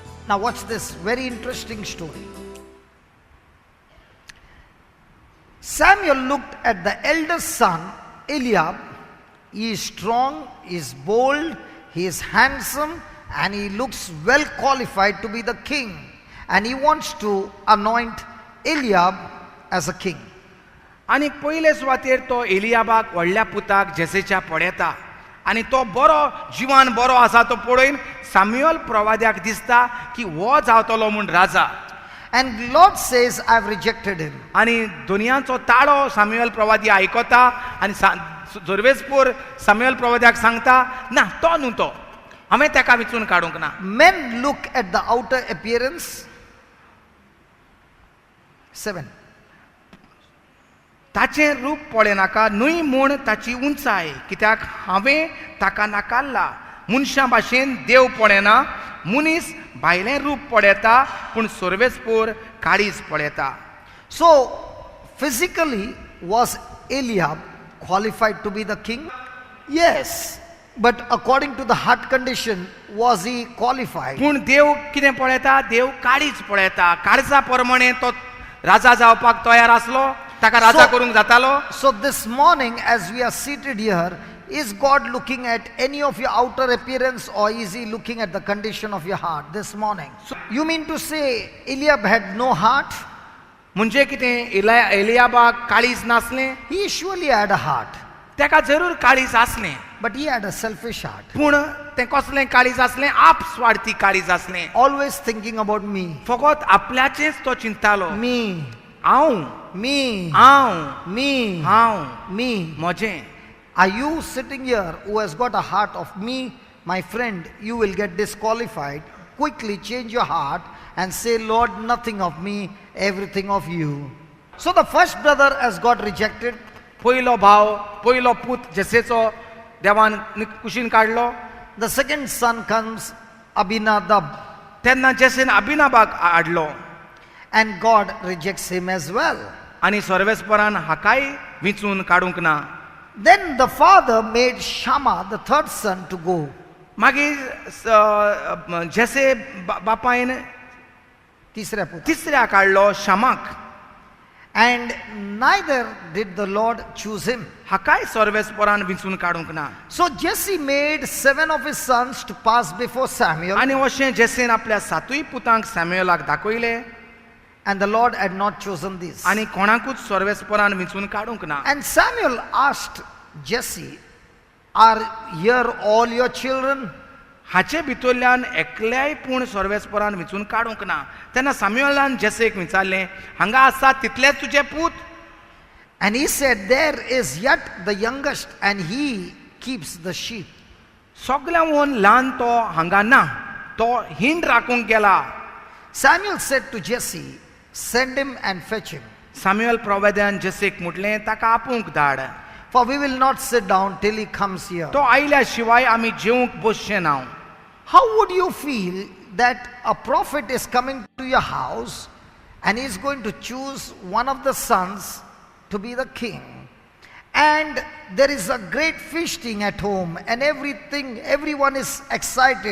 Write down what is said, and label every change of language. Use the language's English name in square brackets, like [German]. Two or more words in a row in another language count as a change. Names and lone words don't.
[English] Now watch this very interesting story. Samuel looked at the eldest son, Eliab. He is strong, he is bold, he is handsome, and he looks well qualified to be the king. And he wants to anoint Eliab as a king. [Konkani] आनी पयले सुवातेर तो एलियाबाक व्हडल्या पुताक जेसेच्या पळयता आनी तो बरो जिवान बरो आसा तो पळोवन साम्युएल प्रवाद्याक दिसता की हो जावतलो म्हूण राजा. [English] And Lord says, I have rejected him. [Konkani] आनी दुनियाचो ताळो साम्युएल प्रवादी आयकता आनी जोर्वेसपूर साम्युएल प्रवाद्याक सांगता ना तो न्हू तो हांवें ताका विचून काडूंक ना. [English] Men look at the outer appearance. 7. [Konkani] ताचें रूप पळयनाका न्हय म्हूण ताची उंचाय कित्याक हांवें ताका नाकारला. मनशां भाशेन देव पळयना मनीस भायलें रूप पळयता पूण सोर्वेस्पूर काळीज पळयता. [English] So physically was Eliab qualified to be the king? Yes. But according to the heart condition, was he qualified? [Konkani] पूण देव कितें पळयता देव काळीज पळयता. काळजा प्रमाणे तो राजा जावपाक तयार आसलो ताका राजा करूंक जातालो. [English] So this morning as we are seated here, is God looking at any of your outer appearance or is he looking at the condition of your heart this morning? So you mean to say Eliab had no heart? [Konkani] म्हणजे कितें एलियाबाक काळीज नासलें? [English] He surely had a heart. [Konkani] ताका जरूर काळीज आसलें [English] But he had a selfish heart. [Konkani] पूण तें कसलें काळीज आसलें? आप स्वार्थी काळीज आसलें. [English] Always thinking about me. [Konkani] फकत आपल्याचेंच तो चिंतालो. [English] Me. [Konkani] हांव [English] Me. [Konkani] हांव [English] Me. [Konkani] हांव [English] Me. [Konkani] म्हजें. [English] Are you sitting here who has got a heart of me? My friend, you will get disqualified. Quickly change your heart and say, Lord, nothing of me, everything of you. So the first brother has got rejected. [Konkani] पयलो भाव पयलो पूत जेसेचो देवान कुशीन काडलो. [English] The second son comes, Abinadab, [Konkani] तेन्ना जेसेन अबिनाबाक हाडलो [English] and God rejects him as well. [Konkani] आनी सर्वेस्परान हाकाय विचून काडूंक ना. [English] Then the father made Shammah, the third son, to go. [Konkani] मागीर जेसे बापायन तिसऱ्या पुत्र. तिसऱ्या काडलो शामाक. [English] And neither did the Lord choose him. [Konkani] हाकाय सर्वेस्परान विचून काडूंक ना. [English] So Jesse made 7 of his sons to pass before Samuel. [Konkani] आनी अशें जेसेन आपल्या सातूय पुतांक सॅम्युएलाक दाखयले [English] And the Lord had not chosen these. [Konkani] आनी कोणाकूच सर्वेस्परान विचून काडूंक ना. [English] And Samuel asked Jesse, are here all your children? [Konkani] हाचे भितरल्यान एकल्याय पूण सर्वेस्परान विचून काडूंक ना. तेन्ना सॅम्युएलान जेसेक विचारलें हांगा आसा तितलेच तुजे पूत? [English] And he said, there is yet the youngest and he keeps the sheep. [Konkani] सगळ्यांवन ल्हान तो हांगा ना तो हिंड राखूंक गेला. [English] Samuel said to Jesse, send him and fetch him. [Konkani] सॅम्युएल प्रवाद्यान जेसेक म्हटलें ताका आपूंक धाड. [English] For we will not sit down till he comes here. [Konkani] तो आयल्या शिवाय आमी जेवंक बसचे ना. [English] How would you feel that a prophet is coming to your house and he is going to choose one of the sons to be the king? And there is a great feasting at home and everyone is excited.